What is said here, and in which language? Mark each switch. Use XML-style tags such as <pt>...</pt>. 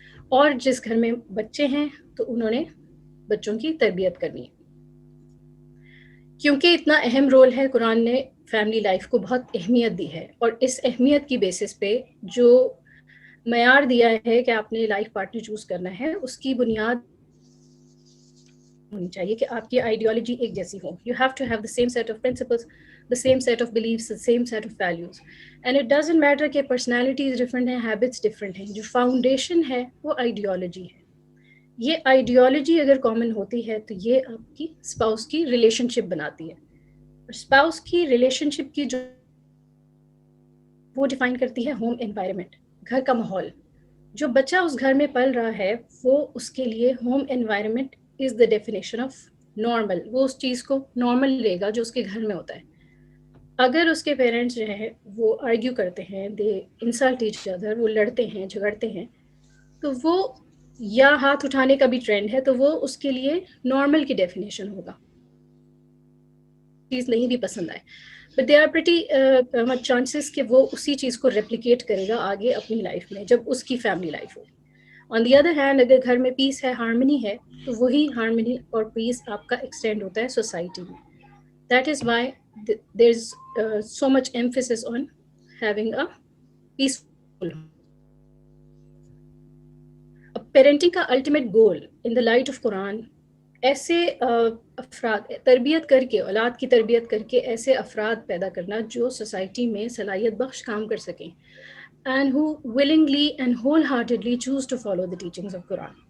<ur>اور جس گھر میں بچے ہیں تو انہوں نے بچوں کی تربیت کرنی ہے, کیونکہ اتنا اہم رول ہے. قرآن نے فیملی لائف کو بہت اہمیت دی ہے, اور اس اہمیت کی بیسس پہ جو معیار دیا ہے کہ آپ نے لائف پارٹنر چوز کرنا ہے, اس کی بنیاد ہونی چاہیے کہ آپ کی آئیڈیالوجی ایک جیسی ہو.</ur> <en>You have to have the same set of principles, the same set of beliefs, the same set of values. And it doesn't matter کہ personalities different ہیں, habits different ہیں, جو foundation ہے وہ ideology ہے.</en> <ur>یہ آئیڈیالوجی اگر کامن ہوتی ہے تو یہ آپ کی اسپاؤس کی ریلیشن شپ بناتی ہے. اور اسپاؤس کی ریلیشن شپ کی جو وہ ڈیفائن کرتی ہے ہوم انوائرمنٹ, گھر کا ماحول. جو بچہ اس گھر میں پل رہا ہے وہ اس کے لیے home environment</ur> <en>Is the definition of normal.</en> <ur>وہ اس چیز کو نارمل لے گا جو اس کے گھر میں ہوتا ہے. اگر اس کے پیرنٹس جو ہیں وہ آرگیو کرتے ہیں,</ur> <en>they insult each other,</en> <ur>وہ لڑتے ہیں جھگڑتے ہیں, تو وہ یا ہاتھ اٹھانے کا بھی ٹرینڈ ہے تو وہ اس کے لیے نارمل کی ڈیفینیشن ہوگا, چیز نہیں بھی پسند آئے,</ur> <en>but they are pretty much chances</en> <ur>کہ وہ اسی چیز کو ریپلیکیٹ کرے گا آگے اپنی لائف میں جب اس کی family life ہو.</ur> <en>on the other hand</en> <ur>اگر گھر میں پیس ہے, ہارمنی ہے, تو وہی ہارمنی اور پیس آپ کا ایکسٹینڈ ہوتا ہے سوسائٹی میں.</ur> <en>That is why there's so much emphasis on having a peaceful home.</en> <ur>Parenting کا ultimate goal in the light of Quran ایسے افراد تربیت کر کے, اولاد کی تربیت کر کے ایسے افراد پیدا کرنا جو سوسائٹی میں صلاحیت بخش کام کر سکیں,</ur> <en>and who willingly and wholeheartedly choose to follow the teachings of Quran.</en>